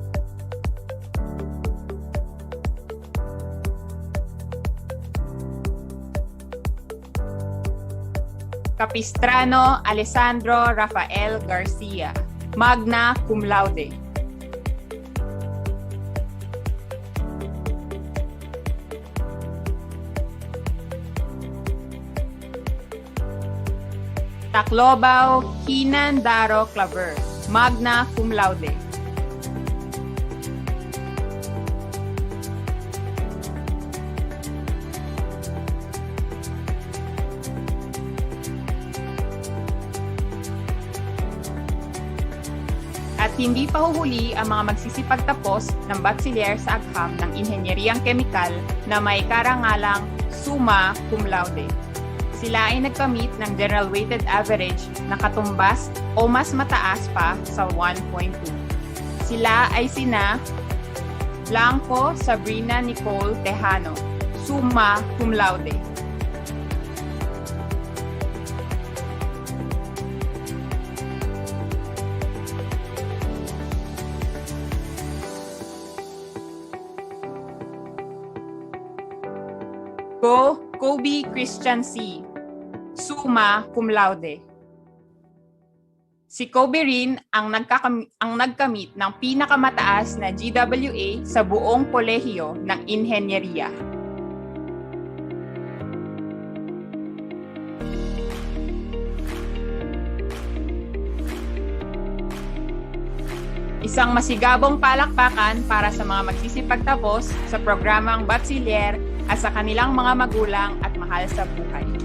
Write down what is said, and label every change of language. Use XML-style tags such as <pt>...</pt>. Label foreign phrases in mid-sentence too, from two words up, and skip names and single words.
<tl>Capistrano Alessandro Rafael Garcia,</tl> <la>magna cum laude.</la> <tl>Tacloban Hinan Daro Claver,</tl> <la>magna cum laude.</la> <tl>At hindi pa huhuli ang mga magsisipagtapos ng bachelier sa agham ng Inhenyeriyang Kemikal na may karangalang</tl> <la>summa cum laude.</la> <tl>Sila ay nagkamit ng</tl> <en>general weighted average</en> <tl>na katumbas o mas mataas pa sa 1.2. Sila ay sina Blanco Sabrina Nicole Tejano,</tl> <la>summa cum laude.</la> <tl>Go Kobe Christian C,</tl> <la>summa cum laude.</la> <tl>Si Kobe rin ang nagkamit ng pinakamataas na GWA sa buong kolehiyo ng inhenyeriya. Isang masigabong palakpakan para sa mga magsisipagtapos sa programang bachelier at sa kanilang mga magulang at mahal sa buhay.</tl>